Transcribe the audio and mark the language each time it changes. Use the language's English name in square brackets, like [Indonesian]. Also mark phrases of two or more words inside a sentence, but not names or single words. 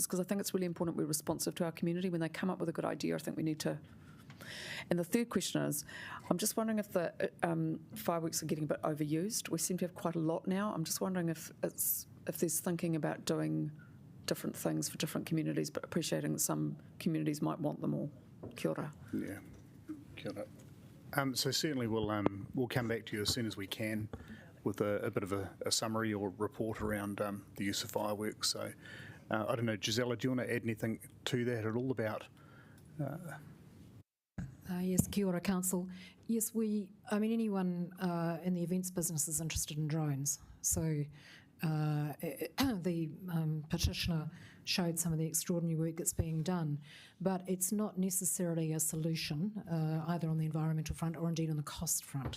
[English] Because I think it's really important we're responsive to our community. When they come up with a good idea, I think we need to. And the third question is, I'm just wondering if the fireworks are getting a bit overused. We seem to have quite a lot now. I'm just wondering if there's thinking about doing different things for different communities, but appreciating that some communities might want them all. [Māori] Kia ora. Yeah, kia ora. [English] So certainly we'll come back to you as soon as we can with a bit of a summary or report around the use of fireworks. So I don't know, Gisela, do you want to add anything to that at all about? Yes, [Māori] kia ora, [English] Council. Yes, anyone in the events business is interested in drones. So the petitioner showed some of the extraordinary work that's being done, but it's not necessarily a solution either on the environmental front or indeed on the cost front.